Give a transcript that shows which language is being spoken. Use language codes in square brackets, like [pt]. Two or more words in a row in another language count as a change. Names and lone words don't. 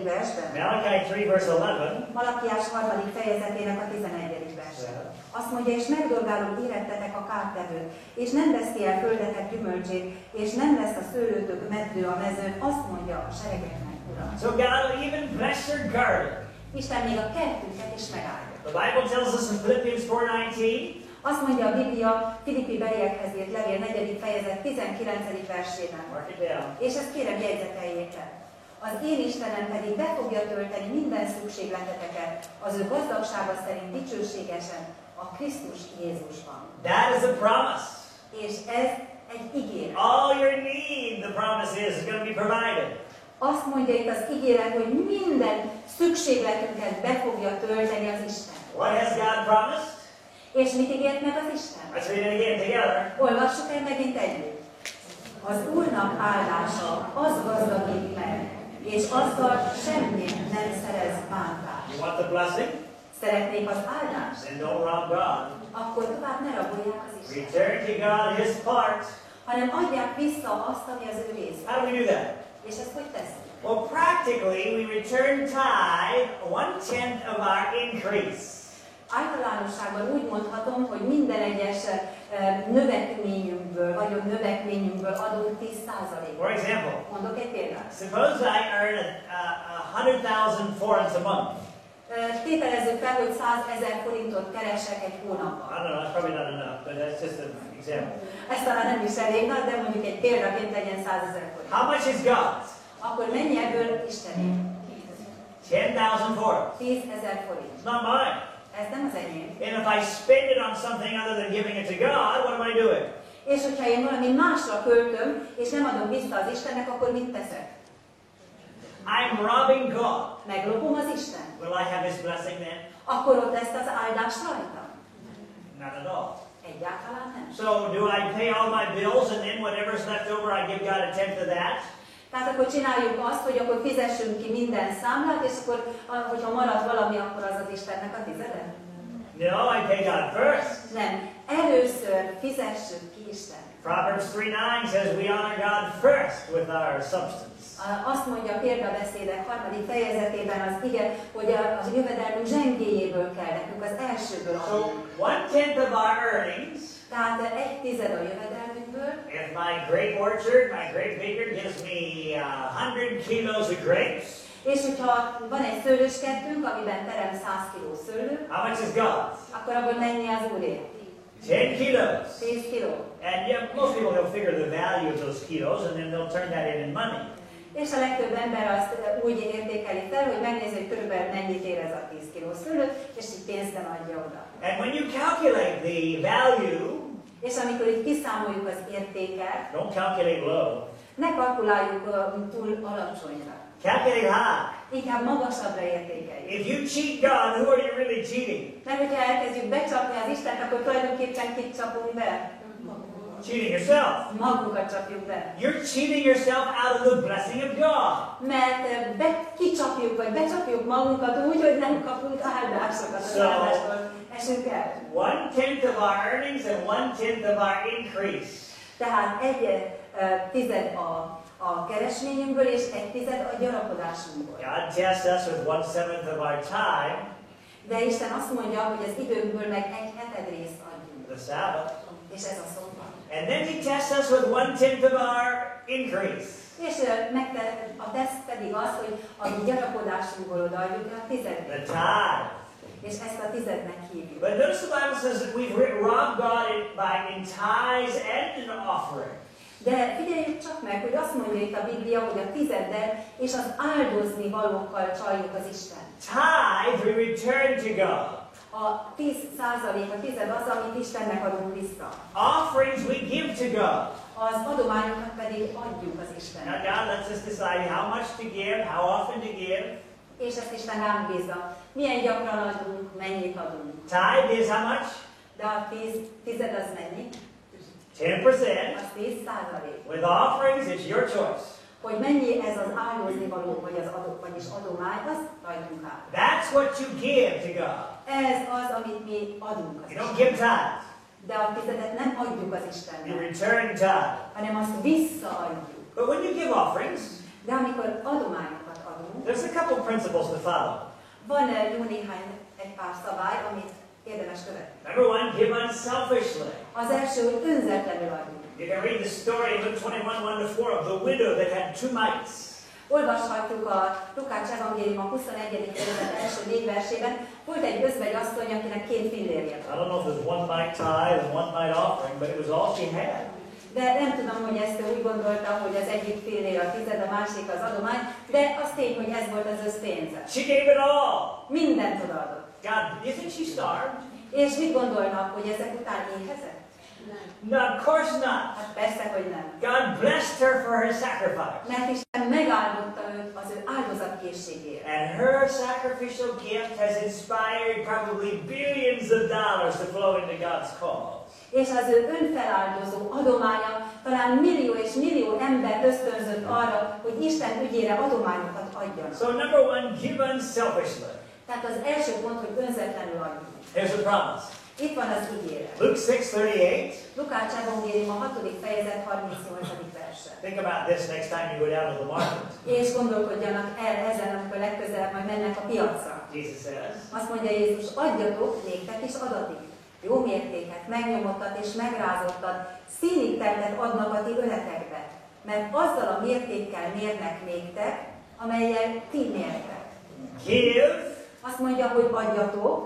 [hu] versben. [en] Malachi 3 verse 11. [hu] Malakiás 3. fejezetének a 11. versben. Azt mondja, és megdorgálom érettetek a kártevőt, és nem veszi el földetek gyümölcsét, és nem lesz a szőlőtök medvő a mezőn, azt mondja a Seregeknek Ura. [en] So God will even bless your garden. [hu] Isten még a kertünket is megáldja. [en] The Bible tells us in Philippians 4:19. [hu] Azt mondja a Biblia Filippi beliekhez írt levél 4. fejezet 19. versében. [en] Mark it down. [hu] És ezt kérem jegyzeteljék el. Az én Istenem pedig be fogja tölteni minden szükségleteteket az ő gazdagsága szerint dicsőségesen a Krisztus Jézusban. [en] That is a promise. [hu] És ez egy ígéret. [en] All your need, the promise is going to be provided. [hu] Azt mondja itt az ígéret, hogy minden szükségletünket be fogja tölteni az Isten. [en] What has God promised? [hu] És mit ígért meg az Isten? [en] Let's read it again together. [hu] Olvassuk el megint együtt. Az Úrnak áldása, az gazdagít meg, és azzal semmit nem szerez bántás. [en] You want the blessing? [hu] Szeretnék az áldást? [en] Then don't rob God. [hu] Akkor tovább ne rabolják az Isten. [en] Return to God his part. [hu] Hanem adják vissza azt, ami az ő része. [en] How do we do that? [hu] És ezt hogy tesszük? [en] Well, practically, we return tithe 1/10 of our increase. [hu] Általánosságban úgy mondhatom, hogy minden egyes növekményünkből, vagyon növekményünkből adunk 10%-ot. [en] For example, [hu] Mondok egy példát. [en] suppose I earn 100,000 forints a month. [hu] Tételezzük fel, hogy 100,000 forintot keresek egy [en] I [hu] hónapban. [en] don't know, that's probably not enough, but that's just an example. [hu] Ez talán nem is elég nagy, de mondjuk egy példaként legyen 100,000 forint. [en] How much is God's? [hu] Akkor mennyi ebből Istené? [en] 10,000 forints. [hu] 10,000 forint. [en] It's not mine. [hu] Ez nem az enyém. [en] And if I spend it on something other than giving it to God, what am I doing? [hu] És hogyha én valami másra költöm, és nem adom vissza az Istennek, akkor mit teszek? [en] I'm robbing God. [hu] Meglopom az Isten. [en] Will I have His blessing then? [hu] Akkor ott lesz az áldás rajta? [en] Not at all. [hu] Egyáltalán nem. [en] So do I pay all my bills and then whatever's left over I give God a tenth of that? [hu] Tehát akkor csináljuk azt, hogy akkor fizessünk ki minden számlát, és akkor, hogyha marad valami, akkor az az Istennek a tizede? [en] No, I pay God first. [hu] Nem. Először fizessük ki Isten. [en] Proverbs 3:9 says we honor God first with our substance. [hu] Azt mondja a példabeszédek 3. fejezetében az ige, hogy a jövedelmünk zsengéjéből kell nekünk, az elsőből [en] So [hu] adni. [en] 1/10 of our earnings, [hu] Tehát 1/10 a jövedelmünkből, [en] if my grape orchard, my grape maker gives me 100 kilos of grapes, [hu] és hogyha van egy szőlőskertünk, amiben terem 100 kiló szőlő, [en] how much is God's? [hu] akkor abból mennyi az Úré? [en] 10 kilos. [hu] 10 kiló. [en] And yeah, most people will figure the value of those kilos and then they'll turn that in money. [hu] És a legtöbb ember azt úgy értékeli fel, hogy megnézi, hogy körülbelül mennyit ér ez a 10 kiló szőlő, és így pénzben adja oda. [en] And when you calculate the value, [hu] És amikor így kiszámoljuk az értéket, [en] don't calculate low. [hu] ne kalkuláljuk túl alacsonyra. [en] Calculate high. [hu] Inkább magasabbra értékeljük. [en] If you cheat God, who are you really cheating? [hu] Mert hogyha elkezdjük becsapni az Istent, akkor tulajdonképpen kit csapunk be? [en] Cheating yourself. [hu] Magunkat csapjuk be. [en] You're cheating yourself out of the blessing of God. [hu] Mert kicsapjuk, vagy becsapjuk magunkat úgy, hogy nem kapunk áldásokat, az áldástól esünk el. [en] 1/10 of our earnings and 1/10 of our increase. [hu] Tehát 1/10 a keresményünkből, és 1/10 a gyarapodásunkból. [en] God tests us with 1/7 of our time, [hu] De Isten azt mondja, hogy az időnkből meg 1/7 részt adjunk. [en] the Sabbath. [hu] És ez a szombat. [en] And then He tests us with 1/10 of our increase. [hu] És a teszt pedig az, hogy a gyarapodásunkból odaadjuk a tizedet. [en] The tithe. [hu] És ezt a tizednek hívjuk. [en] But notice the Bible says that we've robbed God in tithes and in offering. [hu] De figyeljük csak meg, hogy azt mondja itt a Biblia, hogy a tizeddel és az áldozni valókkal csaljuk az Isten. [en] Tithe we return to God. [hu] A 10%, a tized az, amit Istennek adunk vissza. [en] Offerings we give to God. [hu] Az adományokat pedig adjuk az [en] Now [hu] Istennek. [en] God lets us decide how much to give, how often to give. [hu] És ezt Isten ránk bízza. Milyen gyakran adunk, mennyit adunk. [en] Tithe is how much? [hu] De a tized az mennyi? [en] 10%. [hu] Az 10%. [en] With offerings, it's your choice. [hu] Hogy mennyi ez az áldozni való, vagy az adok, vagyis adomány, az rajtunk áll. [en] That's what you give to God. [hu] Ez az, amit mi adunk az [en] You don't [hu] Istennek. [en] give tithe. [hu] De a tizedet nem adjuk az [en] You [hu] Istennek, [en] return tithe. [hu] hanem azt visszaadjuk. [en] But when you give offerings, [hu] De amikor adományokat adunk, [en] there's a couple principles to follow. [hu] van jó néhány egy pár szabály, amit érdemes követni. [en] Number one, give unselfishly. [hu] Az első, hogy önzetlenül adjuk. [en] You can read the story in Luke 21:1-4 of the widow that had 2 mites. [hu] Olvashatjuk a Lukács evangélium a 21. fejezet első 4 versében. Volt egy özvegy asszony, akinek 2 fillérje [en] I [hu] volt. [en] don't know if it was 1 mite tithe and 1 mite offering, but it was all she had. [hu] De nem tudom, hogy ezt ő úgy gondolta, hogy az egyik fillér a tized, a másik az adomány, de az tény, hogy ez volt az összpénze. [en] She gave it all. [hu] Mindent odaadott. [en] God, do you think she starved? [hu] És mit gondolnak, hogy ezek után éhezett? [en] No, of course not. [hu] Hát persze, hogy nem. [en] God blessed her for her sacrifice. [hu] Mert Isten megáldotta őt az ő áldozatkészségére. [en] And her sacrificial gift has inspired probably billions of dollars to flow into God's cause. [hu] És az ő önfeláldozó adománya talán millió és millió embert ösztönzött arra, hogy Isten ügyére adományokat adjanak. [en] So number one, give unselfishly. [hu] Tehát az első pont, hogy önzetlenül adjunk. [en] Here's the promise. [hu] Itt van az ígéret. [en] Luke 6:38. [hu] Lukács evangélium a 6. fejezet 38. [en] verse. Think about this next time you go down to the market. [hu] És gondolkodjanak el ezen, amikor legközelebb majd mennek a piacra. [en] Jesus says. [hu] Azt mondja Jézus, adjatok, néktek is adatik. Jó mértéket, megnyomottat és megrázottat, színig teltet adnak a ti öletekbe, mert azzal a mértékkel mérnek néktek, amellyel ti mértek. [en] Give. [hu] Azt mondja, hogy adjatok.